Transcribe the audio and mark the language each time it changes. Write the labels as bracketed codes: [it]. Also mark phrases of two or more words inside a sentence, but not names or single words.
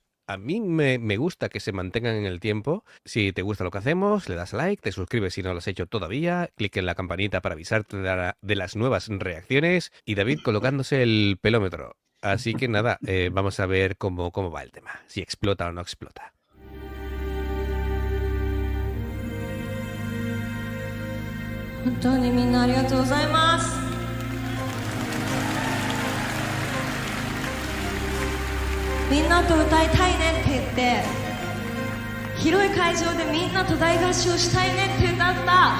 [es] A mí me gusta que se mantengan en el tiempo. Si te gusta lo que hacemos, le das like, te suscribes si no lo has hecho todavía, clic en la campanita para avisarte de las nuevas reacciones y David colocándose el pelómetro. Así que nada, vamos a ver cómo va el tema, si explota o no explota. [ja] 本当にみんなありがとうございます。みんなと歌いたいねって言って広い会場でみんなと大合唱したいねって歌った。